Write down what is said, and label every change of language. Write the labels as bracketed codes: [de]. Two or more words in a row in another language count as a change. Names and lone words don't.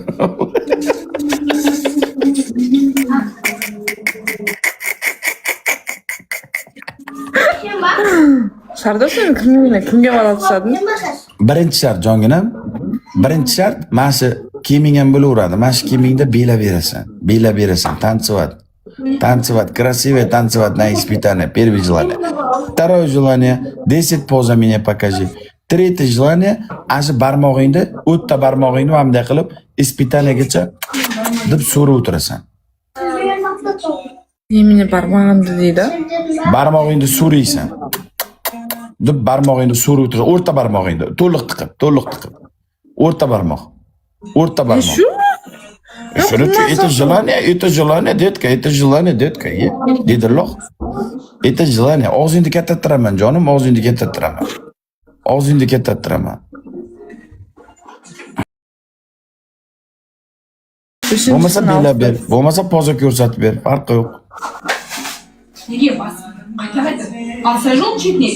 [uz] Sardor sen kimga va'da qilsading? Birinchi shart jonginam. Birinchi shart, mana shu kiyiming ham bo'laveradi. Mana shu kiyimingda bela berasan, [ru] танцевать. Красивое танцевать на испытание. Первое желание. Второе желание, 10 поза меня покажи. Tretье желание, [uz] ashi barmog'ingni, o'tta barmog'ingni bunday qilib, испытаниеgacha deb so'rib o'tirasan. Meni barmog'imni deydi. Barmog'ingni so'raysan. Deb barmog'ingni so'rib o'tirasan. O'rta barmog'ingni to'liq tiqib. O'rta barmoq. Shu? [ru] Это желание, детка. [uz] Dedi loh. [ru] Это желание. [uz] Og'zingni kattattiraman, jonim, og'zingni kattattiraman. Bo'lmasa bela ber, bo'lmasa poza ko'rsatib ber, farqi yo'q. Nega bas? Qaytaradi. Asajol chekni.